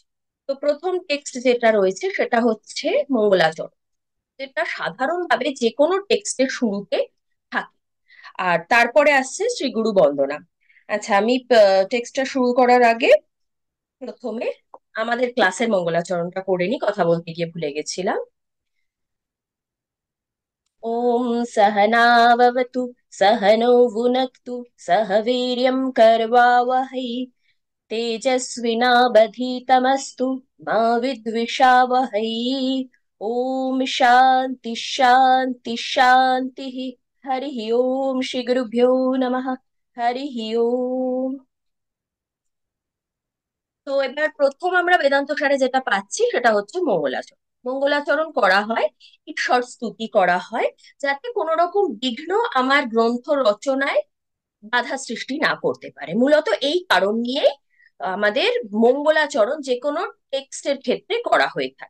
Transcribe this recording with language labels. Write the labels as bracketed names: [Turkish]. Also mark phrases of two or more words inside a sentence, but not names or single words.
[Bangla] তো প্রথম টেক্সট যেটা রয়েছে সেটা হচ্ছে মঙ্গলাচরণ, যেটা সাধারণভাবে যে কোনো টেক্সটের শুরুতে থাকে। আর তারপরে আসছে শ্রীগুরু বন্দনা। আচ্ছা, আমি টেক্সটটা শুরু করার আগে প্রথমে আমাদের ক্লাসের মঙ্গলাচরণটা করে নি, কথা বলতে গিয়ে ভুলে গেছিলাম। [Sanskrit] ওম सहनाववतु सहनौ भुनक्तु सह वीर्यं करवावहै तेजस्विनावधीतमस्तु मा विद्विषावहै। ओम शांति शांति शांति। हरि ओम। श्री गुरुभ्यो नमः। हरि ओम। [Bangla] তো এবার প্রথম আমরা বেদান্ত সারে যেটা পাচ্ছি সেটা হচ্ছে মঙ্গলাচরণ। মঙ্গলাচরণ করা হয়, ঈশ্বর স্তুতি করা হয়, যাতে কোনো রকম বিঘ্ন আমার গ্রন্থ রচনায় বাধা সৃষ্টি না করতে পারে। মূলত এই কারণ নিয়েই আমাদের মঙ্গলাচরণ যে কোনো টেক্সটের ক্ষেত্রে করা হয়ে থাকে।